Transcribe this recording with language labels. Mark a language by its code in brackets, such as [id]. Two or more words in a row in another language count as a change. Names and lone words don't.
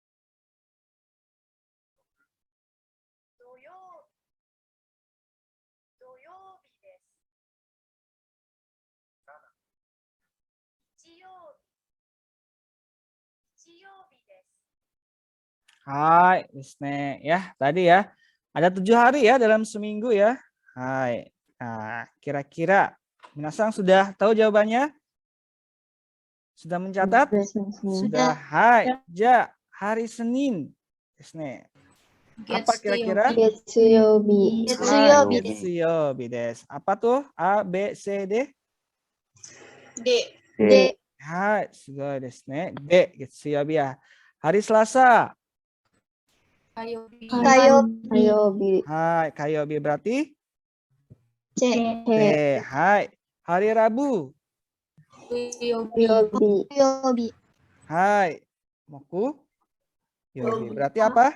[ja] 土曜日です。日曜日です。 [id] Hai, Wisne ya. Tadi ya. Ada 7 hari ya dalam seminggu ya. Hai. Nah, kira-kira Minasang sudah tahu jawabannya? Sudah mencatat? Sudah. Hai. Ja, hari Senin. Wisne. Apa kira-kira? Getsuyobi. [ja] 月曜日です. [id] Apa tuh? A, B, C, D? D. Hai, [ja] すごいですね。D、月曜日 ya. [id] Hari Selasa. Kayobi. Hai, Kayobi berarti? C. Hai. Hari Rabu. Yobi. Hai. Moku. Yobi. Berarti apa?